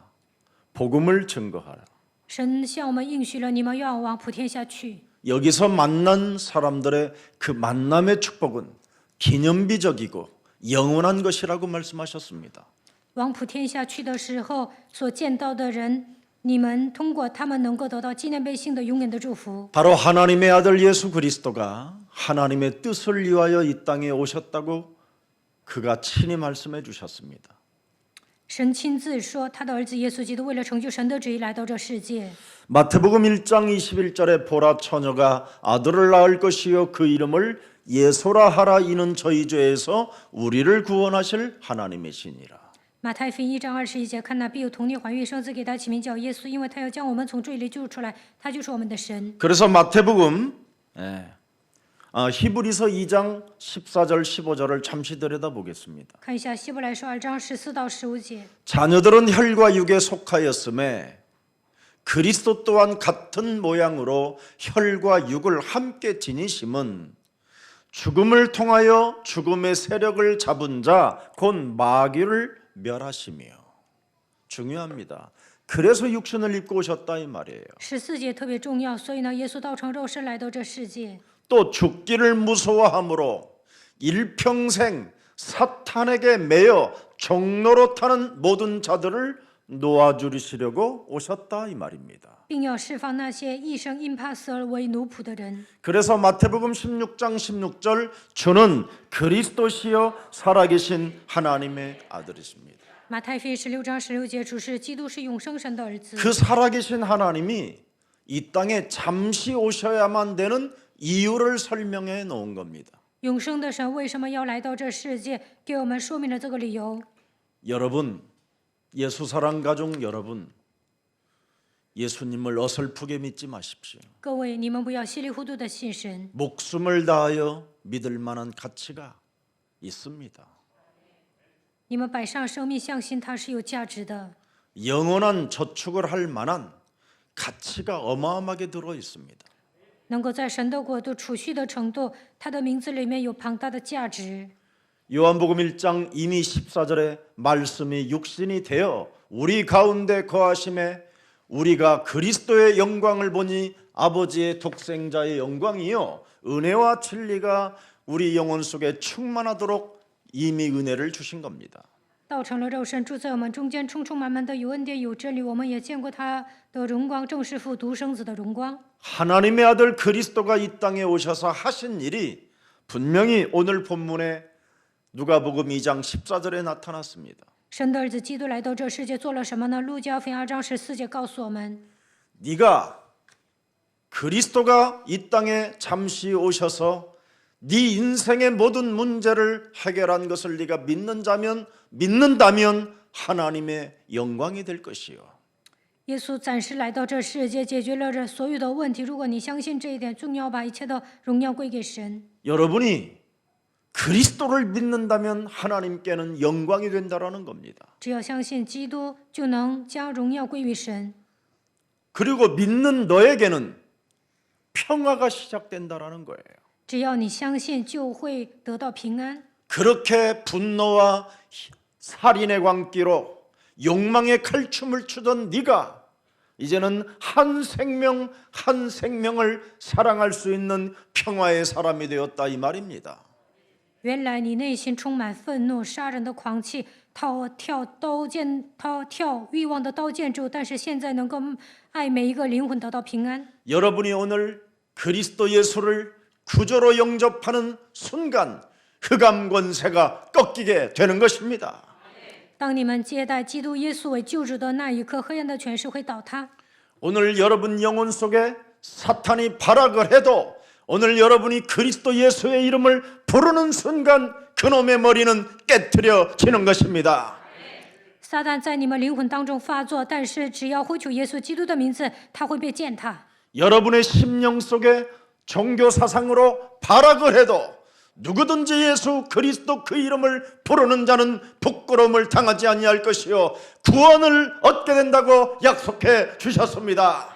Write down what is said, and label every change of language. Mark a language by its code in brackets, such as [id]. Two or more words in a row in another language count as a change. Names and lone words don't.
[ko] 복음을 증거하라. [zh] 神向我们应许了，你们要往普天下去。 [ko] 여기서 만난 사람들의 그 만남의 축복은 기념비적이고 영원한 것이라고 말씀하셨습니다. [zh] 往普天下去的时候，所见到的人，你们通过他们能够得到纪念碑性的永远的祝福。 [ko] 바로 하나님의 아들 예수 그리스도가 하나님의 뜻을 위하여 이 땅에 오셨다고 그가 친히 말씀해 주셨습니다. [zh] 神亲自说，他的儿子耶稣基督为了成就神的旨意来到这世界。 [ko] 마태복음 1장 21절에 보라 처녀가 아들을 낳을 것이요 그 이름을 예소라 하라 이는 저희 죄에서 우리를 구원하실 하나님이시니라. [zh] 马太福音1章21节，看那必有童女怀孕生子，给他起名叫耶稣，因为他要将我们从罪里救出来，他就是我们的神。 [ko] 그래서 마태복음 히브리서 2장 14절 15절을 잠시 들여다보겠습니다. [zh] 看一下希伯来书2章14到15节。 [ko] 자녀들은 혈과 육에 속하였음에 그리스도 또한 같은 모양으로 혈과 육을 함께 지니심은 죽음을 통하여 죽음의 세력을 잡은 자 곧 마귀를 멸하시며. 중요합니다. 그래서 육신을 입고 오셨다 이 말이에요. [zh] 14 节特别重要，所以呢，耶稣道成肉身来到这世界， [ko] 또 죽기를 무서워함으로 일평생 사탄에게 매여 종로로 타는 모든 자들을 놓아주시려고 오셨다 이 말입니다. [zh] 并要释放那些一生因怕死而为奴仆的人。 [ko] 그래서 마태복음 16장 16절 주는 그리스도시요 살아계신 하나님의 아들이십니다. [zh] 马太福音16章16节，主是基督，是永生神的儿子。 [ko] 그 살아계신 하나님이 이 땅에 잠시 오셔야만 되는 이유를 설명해 놓은 겁니다. [zh] 永生的神为什么要来到这世界？给我们说明了这个理由。 [ko] 여러분, 예수 사랑 가족 여러분, 예수님을 어설프게 믿지 마십시오. [zh] 各位，你们不要稀里糊涂的信神， [ko] 목숨을 다하여 믿을 만한 가치가 있습니다. [zh] 你们摆上生命，相信它是有价值的， [ko] 영원한 저축을 할 만한 가치가 어마어마하게 들어 있습니다. [zh] 能够在神的国度储蓄的程度，它的名字里面有庞大的价值。 [ko] 요한복음 1장 이미 14절에 말씀이 육신이 되어 우리 가운데 거하심에 우리가 그리스도의 영광을 보니 아버지의 독생자의 영광이요 은혜와 진리가 우리 영혼 속에 충만하도록 이미 은혜를 주신 겁니다. [zh] 道成了肉身，住在我们中间，充充满满的有恩典有真理。我们也见过他的荣光，正是父独生子的荣光。 [ko] 하나님의 아들 그리스도가 이 땅에 오셔서 하신 일이 분명히 오늘 본문에 누가복음 2장 14절에 나타났습니다. [zh] 神的儿子基督来到这世界做了什么呢？路加福音2章14节告诉我们， [ko] 네가 그리스도가 이 땅에 잠시 오셔서 네 인생의 모든 문제를 해결한 것을 네가 믿는다면 하나님의 영광이 될 것이요. [zh] 耶稣暂时来到这世界，解决了这所有的问题。如果你相信这一点，重要把一切的荣耀归给神。 [ko] 여러분이 그리스도를 믿는다면 하나님께는 영광이 된다라는 겁니다. [zh] 只要相信基督，就能将荣耀归于神。 [ko] 그리고 믿는 너에게는 평화가 시작된다라는 거예요. [zh] 只要你相信，就会得到平安。 [ko] 그렇게 분노와 살인의 광기로 욕망의 칼춤을 추던 네가 이제는 한 생명을 사랑할 수 있는 평화의 사람이 되었다 이 말입니다. [zh] 原来你内心充满愤怒、杀人的狂气，跳欲望的刀剑咒，但是现在能够爱每一个灵魂，得到平安。 [ko] 여러분이 오늘 그리스도 예수를 구조로 영접하는 순간 흑암 권세가 꺾이게 되는 것입니다. [zh] 当你们接待基督耶稣为救主的那一刻，黑暗的权势会倒塌。 [ko] 오늘 여러분 영혼 속에 사탄이 발악을 해도 오늘 여러분이 그리스도 예수의 이름을 부르는 순간 그놈의 머리는 깨트려지는 것입니다. [zh] 撒旦在你们灵魂当中发作，但是只要呼求耶稣基督的名字，他会被践踏。 [ko] 여러분의 심령 속에 종교 사상으로 발악을 해도 누구든지 예수 그리스도 그 이름을 부르는 자는 부끄러움을 당하지 아니할 것이요 구원을 얻게 된다고 약속해 주셨습니다.